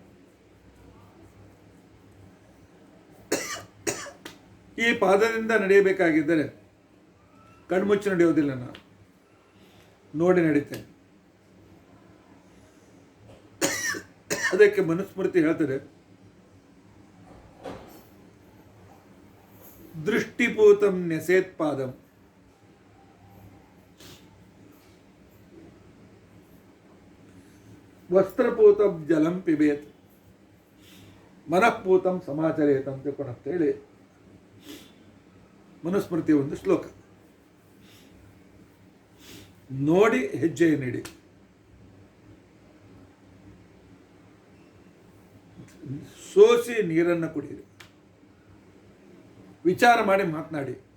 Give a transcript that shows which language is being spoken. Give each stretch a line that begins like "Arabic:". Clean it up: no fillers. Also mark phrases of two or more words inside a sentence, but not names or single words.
Kannada: ಈ ಪಾದದಿಂದ ನಡೆಯಬೇಕಾಗಿದ್ದರೆ ಕಣ್ಮುಚ್ಚಿ ನಡೆಯೋದಿಲ್ಲ, ನಾನು ನೋಡಿ ನಡೀತೇನೆ. ಅದಕ್ಕೆ ಮನುಸ್ಮೃತಿ ಹೇಳ್ತದೆ,
Sanskrit: ದೃಷ್ಟಿಪೂತಂ ನೆಸೇತ್ ಪಾದಂ, ವಸ್ತ್ರಪೂತಂ ಜಲಂ ಪಿಬೇತ್, ಮನಃಪೂತಂ ಸಮಾಚರೇತ್
Kannada: ಅಂತೇಳಿ ಮನುಸ್ಮೃತಿಯ ಒಂದು ಶ್ಲೋಕ. ನೋಡಿ ಹೆಜ್ಜೆ ನೀಡಿ, ಸೋಸಿ ನೀರನ್ನು ಕುಡಿಯಿರಿ, ವಿಚಾರ ಮಾಡಿ ಮಾತನಾಡಿ.